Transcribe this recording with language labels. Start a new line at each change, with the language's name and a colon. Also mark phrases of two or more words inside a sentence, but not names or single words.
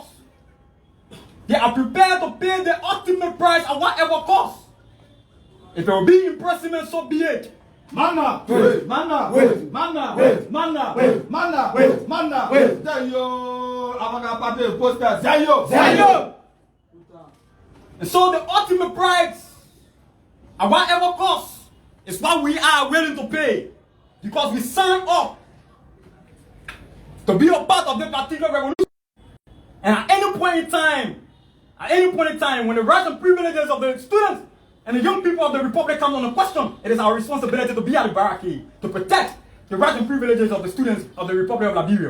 English: They are prepared to pay the ultimate price at whatever cost. If it will be imprisonment, so be it. Mana, mana, mana, mana, mana, mana, mana. avant-garde poster, Zayo. Zayo. And so the ultimate price, at whatever cost, is what we are willing to pay. Because we signed up to be a part of this particular revolution. And at any point in time, when the rights and privileges of the students and the young people of the Republic come on question, it is our responsibility to be at the barricade, to protect the rights and privileges of the students of the Republic of Liberia.